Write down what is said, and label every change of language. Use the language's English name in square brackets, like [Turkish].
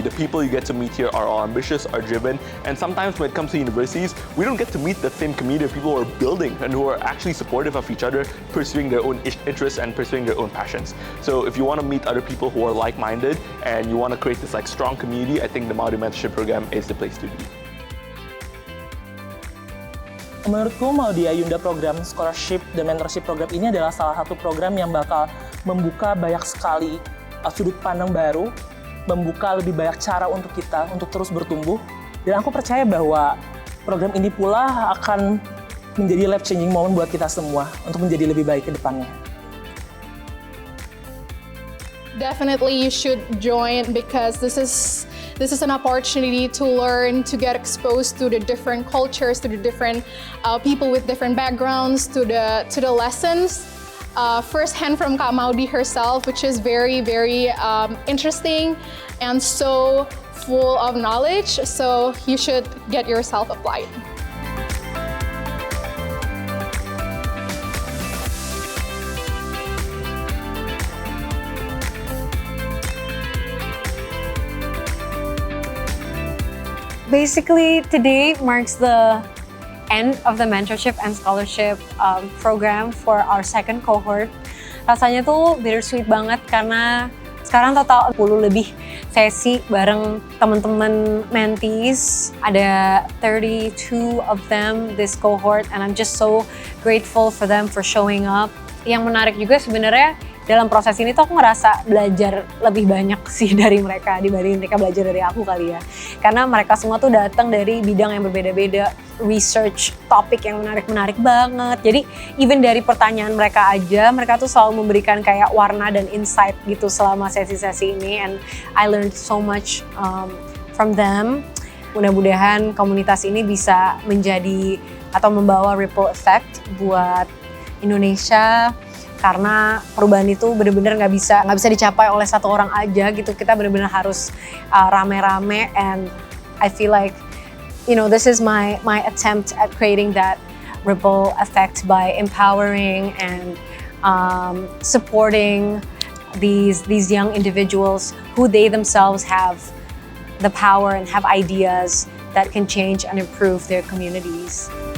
[English] The people you get to meet here are all ambitious, are driven, and sometimes when it comes to universities, we don't get to meet the same community of people who are building and who are actually supportive of each other, pursuing their own interests and pursuing their own passions. So if you want to meet other people who are like-minded and you want to create this like strong community, I think the Maudy Mentorship Program is the place to be. [Indonesian] Menurutku Maudy Ayunda program scholarship dan mentorship program ini adalah salah satu program yang bakal membuka banyak sekali sudut pandang baru membuka lebih banyak cara untuk kita untuk terus bertumbuh. Dan aku percaya bahwa program ini pula akan menjadi [English] life changing moment [Indonesian] buat kita semua untuk menjadi lebih baik ke depannya. [English] Definitely you should join because this is an opportunity to learn, to get exposed to the different cultures, to the different people with different backgrounds, to the lessons firsthand from Kak Maudy herself, which is very, very interesting and so full of knowledge. So you should get yourself applied. Basically, today marks the end of the mentorship and scholarship program for our second cohort. [Indonesian] Rasanya tuh bittersweet banget karena sekarang total 10 lebih sesi bareng teman-teman mentees. Ada [English] 32 of them this cohort and I'm just so grateful for them for showing up. [Indonesian] Yang menarik juga sebenarnya dalam proses ini tuh aku ngerasa belajar lebih banyak sih dari mereka dibanding mereka belajar dari aku kali ya. Karena mereka semua tuh datang dari bidang yang berbeda-beda, research topik yang menarik-menarik banget. Jadi even dari pertanyaan mereka aja, mereka tuh selalu memberikan kayak warna dan insight gitu selama sesi-sesi ini. [English] And I learned so much from them. [Indonesian] Mudah-mudahan komunitas ini bisa menjadi atau membawa [English] ripple effect [Indonesian] buat Indonesia. Karena perubahan itu benar-benar nggak bisa dicapai oleh satu orang aja gitu. Kita benar-benar harus rame-rame [English] and I feel like this is my attempt at creating that ripple effect by empowering and supporting these young individuals who they themselves have the power and have ideas that can change and improve their communities.